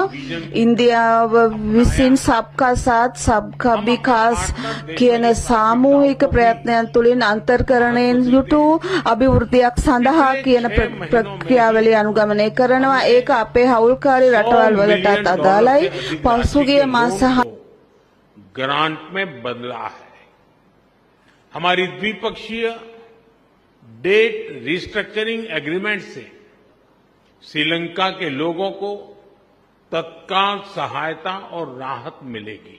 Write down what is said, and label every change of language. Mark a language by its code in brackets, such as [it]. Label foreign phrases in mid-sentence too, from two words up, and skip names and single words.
[si] ඉන්දියාව විසින් [hi] सबका साथ सबका विकास [si] කියන සාමූහික ප්‍රයත්නයන් තුළින් අන්තර්කරණයෙන් යුතු අභිවෘද්ධියක් සඳහා කියන ප්‍රක්‍රියාවලිය අනුගමනය කරනවා. ඒක අපේ හවුල්කාරී රටවල් වලටත් අදාළයි. पशुगिय मांसाहार [hi] ग्रांट में बदला है. हमारी द्विपक्षीय [en] debt restructuring agreement [hi] से श्रीलंका के लोगों को तत्काल सहायता और राहत मिलेगी.